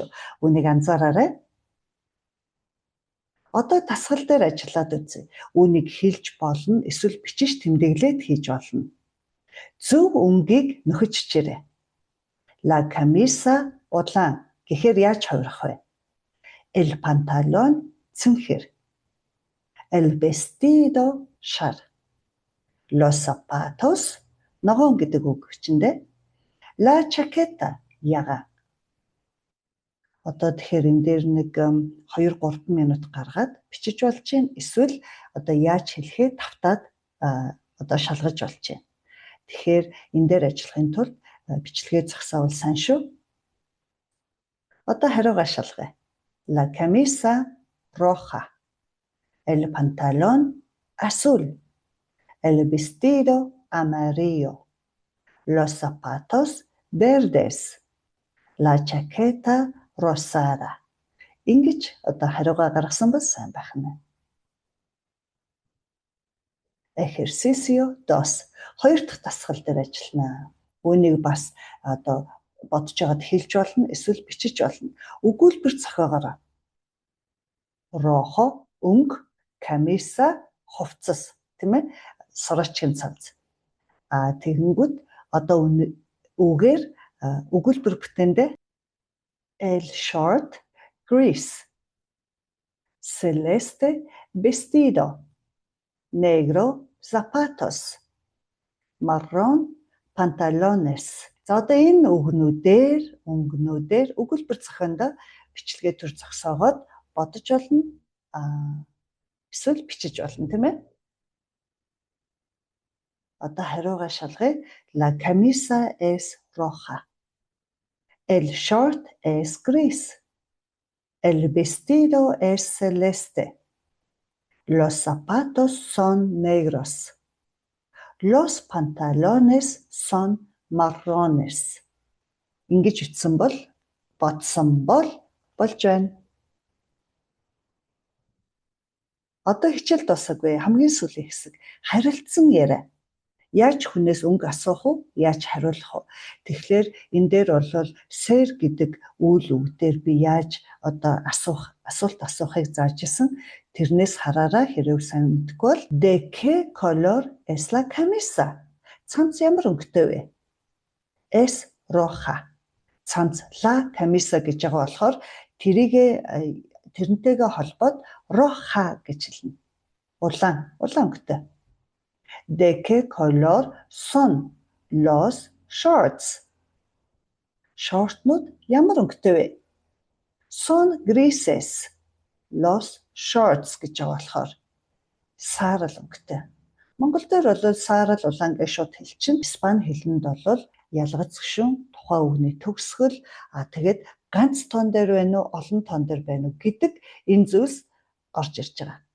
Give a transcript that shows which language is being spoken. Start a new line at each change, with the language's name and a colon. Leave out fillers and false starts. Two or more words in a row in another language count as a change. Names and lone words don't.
Mongolian: Үнийг анзаараарай. Одоо дасгал дээр ажиллаад үзье. Үнийг хэлж болно, эсвэл бичиж тэмдэглээд хийж болно. Зөв өнгийг нөхөж чирээ.
Spanish: La camisa
Mongolian: улаан гэхээр яаж хувирах вэ?
Spanish: El pantalón цэнхэр. El vestido шар. Los zapatos
Mongolian: ногоон гэдэг үг хүчиндээ.
Spanish: La chaqueta ягаан.
Mongolian: Одоо тэгэхээр энэ дээр нэг 2-3 минут гаргаад бичиж болж байна. Эсвэл одоо яаж хэлэхээ тавтаад одоо шалгаж болж байна. Тэгэхээр энэ дээр ажиллахын тулд бичлэгээ зогсоовол сайн шүү. Одоо хариугаа шалгая.
Spanish: La camisa roja. El pantalón azul. El vestido amarillo. Los zapatos verdes. La chaqueta rosada.
Mongolian: Ингэж одоо хариугаа гаргасан бол сайн байх нь.
Spanish: Ejercicio 2.
Mongolian: Хоёр дахь дасгал дээр ажиллана. Үүнийг бас одоо бодож байгаад хэлж болно, эсвэл бичиж болно. Өгүүлбэр зохиогоорой. Rojo өнгө, camisa хувцас, тийм ээ? Сурачгийн цамц. Тэгэнгүүт одоо үгээр өгүүлбэр бүтээндээ
Spanish: el short gris, celeste vestido, negro zapatos, marrón pantalones.
Mongolian: За одоо энэ өнгнүүдээр өгүүлбэр зохиондоо бичлэгээ төр зогсоогоод бодож болно. Эсвэл бичиж болно, тийм ээ? Одоо хариугаа шалгая.
Spanish: La camisa es roja. El short es gris. El vestido es celeste. Los zapatos son negros. Los pantalones son marrones.
Mongolian: Ингэж ütсэн бол, бодсон бол болж байна. Одоо хичээл дуусаагүй. Хамгийн сүүлийн хэсэг. Харилцсан яриа. Яаж хүнээс өнгө асуух уу? Яаж хариулах уу? Тэгэхээр энэ дээр бол сэр гэдэг үйл үгдээр би яаж одоо асуулт асуухыг зааж исэн. Тэрнээс хараараа хэрэг сайн мэдгүй бол
Spanish: de qué color es la camisa?
Mongolian: Цамц ямар өнгөтэй вэ?
Spanish: Es roja.
Mongolian: Цамц
Spanish: la camisa
Mongolian: гэж байгаа болохоор тэрнтэйгээ холбоод roja гэж хэлнэ. Улаан өнгөтэй.
Spanish: ¿De qué color son los shorts?
Mongolian: Шортнууд ямар өнгөтэй вэ?
Spanish: Son grises. Los shorts
Mongolian: гэж байгаа болохоор саарал өнгөтэй. Монгол дээр бол саарал улаан гэж шууд хэлчин. Испани хэлэнд бол ялгац гүшүүн тухайн үгний төгсгөл тэгээд ганц тоон дээр байна уу, олон тоон дээр байна уу гэдэг энэ зүйлс орж ирж байгаа.